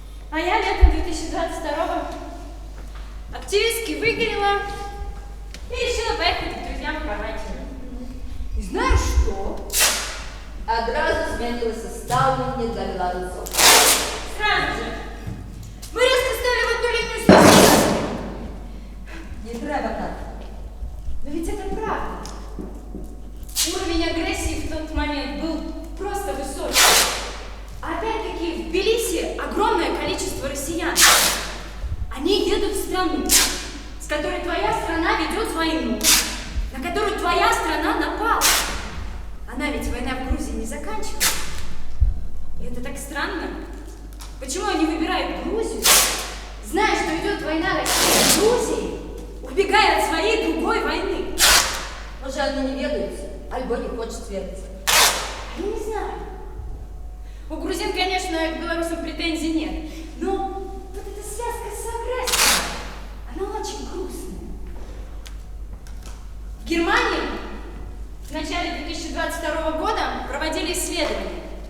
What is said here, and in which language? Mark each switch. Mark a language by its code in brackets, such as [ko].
[ru] А я летом 2022-го активистски выгорела и решила поехать к друзьям в Хорватию. [uk] І знаєш що? Одразу змінилося ставлення до білорусів. [ru] Сразу же. Мы резко стали в одну линию с Россией. [uk] Не треба так. [ru] Но ведь это правда. Уровень агрессии в тот момент был просто высокий. Опять-таки в Тбилиси огромное количество россиян. Они едут в страну, с которой твоя страна ведет войну, на которую твоя страна напала. Она ведь война в Грузии не заканчивается. И это так странно. Почему они выбирают Грузию, зная, что идет война России в Грузии, убегая от своей другой войны? [uk] Може, вони не ведають, альбо не хочуть вірити. [ru] Я не знаю. У грузин, конечно, к белорусам претензий нет, но вот эта связка с агрессией, она очень грустная. В Германии в начале 2022 года проводили исследования.